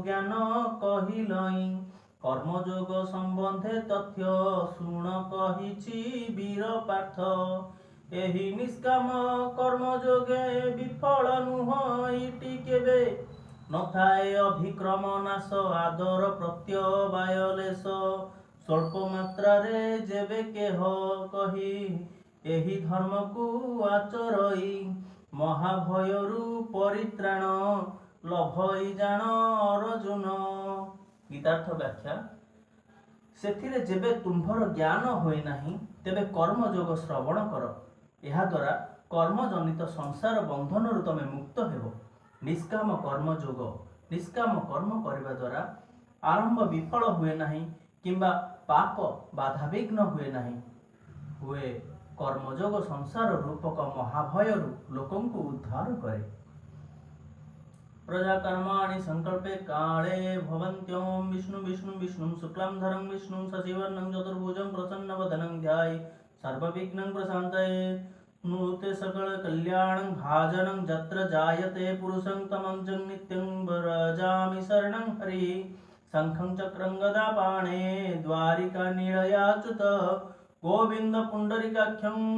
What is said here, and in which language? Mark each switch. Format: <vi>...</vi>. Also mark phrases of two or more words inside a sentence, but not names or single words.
<or>ଜ୍ଞାନ କହିଲଇ କର୍ମଯୋଗ ସମ୍ବନ୍ଧେ ତଥ୍ୟ ଶୁଣ କହିଛି ବୀର ପାର୍ଥ ଏହି ନିଷ୍କାମ କର୍ମଯୋଗେ ବିଫଳ ନୁହ ଇତି କେବେ ନଥାଏ ଅଭିକ୍ରମ ନାଶ ଆଦର ପ୍ରତ୍ୟବାୟଲେଶ ସ୍ୱଳ୍ପ ମାତ୍ରାରେ ଯେବେ କେହ କହି ଏହି ଧର୍ମ କୋ ଆଚରଇ ମହାଭୟରୁ ପରିତ୍ରାଣ ଲଭଇ ଜାଣ ଅର୍ଜୁନ। ଗୀତାର୍ଥ ବ୍ୟାଖ୍ୟା ସେଥିରେ ଯେବେ ତୁମ୍ଭର ଜ୍ଞାନ ହୋଇ ନାହିଁ ତେବେ କର୍ମଯୋଗ ଶ୍ରବଣ କର ଏହା ଦ୍ୱାରା କର୍ମଜନିତ ସଂସାର ବନ୍ଧନରୁ ତମେ ମୁକ୍ତ ହେବ। ନିଷ୍କାମ କର୍ମଯୋଗ ନିଷ୍କାମ କର୍ମ କରବା ଦ୍ୱାରା ଆରମ୍ଭ ବିଫଳ ହୁଏ ନାହିଁ କିମ୍ବା ପାପ ବାଧାବିଘ୍ନ ହୁଏ ନାହିଁ ହୁଏ କର୍ମଯୋଗ ସଂସାର ରୂପକ ମହାଭୟରୁ ଲୋକଙ୍କୁ ଉଦ୍ଧାର କରେ।</or> <sa>प्रजा कर्माणि संकल्पे काले भवन्त्यों विष्णु विष्णु विष्णुं शुक्लांधरं विष्णुं शशिवर्णं चतुर्भुजं प्रसन्नवदनं ध्याये सर्वविघ्नं प्रशान्तये नूते सकल कल्याणं भाजनं जत्र जायते पुरुषं तमं नित्यं व्रजामि शरणं हरि शंखं चक्रं गदा पाणे द्वारिका निलयाच्युत गोविंद पुंडरीकाख्यं</sa>